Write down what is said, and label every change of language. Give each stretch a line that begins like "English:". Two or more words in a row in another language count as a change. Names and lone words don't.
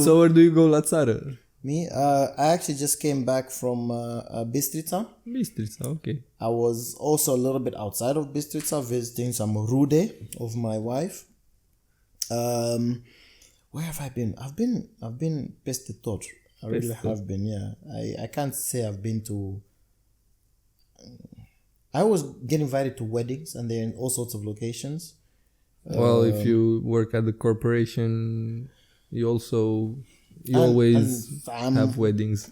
English: So where do you go,
Romanian: La Țară?
English: Me? I actually just came back from Bistrița. Bistrița, okay. I was also a little bit outside of Bistrița visiting some Rudy of my wife. Where have I been? I've been
Romanian: peste tot.
English: I really have been, I can't say I've been to... I always get invited to weddings and they're in all sorts of locations. Well, if you work at the corporation, you always have weddings.